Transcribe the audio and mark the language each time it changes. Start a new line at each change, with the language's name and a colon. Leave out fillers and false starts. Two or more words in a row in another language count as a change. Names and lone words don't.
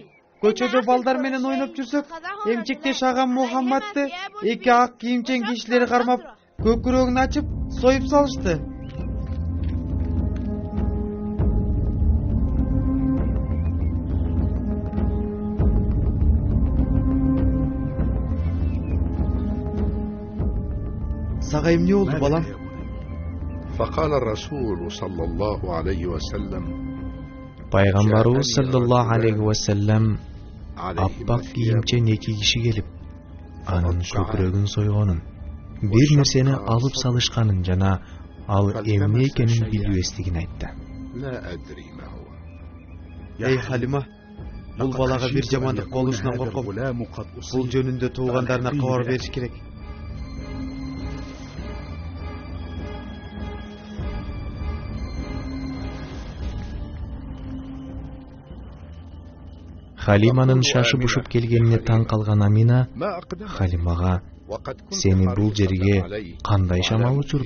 Kyrgyz: Көчөдө балдар менен ойноп жүрсөк, эмчектеш агам Мухаммадды 2 ак кийимчен кишилер кармап, көкүрөгүн ачып, союп салышты. Сага эмне болду, балам?
Arabic: فقال الرسول صلى الله عليه وسلم
Kyrgyz: Пайгамбарыбыз
Arabic: صلى الله عليه وسلم
Kyrgyz: аппак кийимчен 2 киши келип, анын көкүрөгүн сойгонун, бир нерсени алып салышканын жана ал эмне экенин билбестигин айтты.
Arabic: لا أدري ما هو.
Kyrgyz: Эй Халима, бул балага бир жамандык болушунан корком. Бул жөнүндө туугандарына кабар бериш керек. Халиманын шашып ушуп келгенине таң калган Амина Халимага: "Сени бул жерге кандай шамал учурду?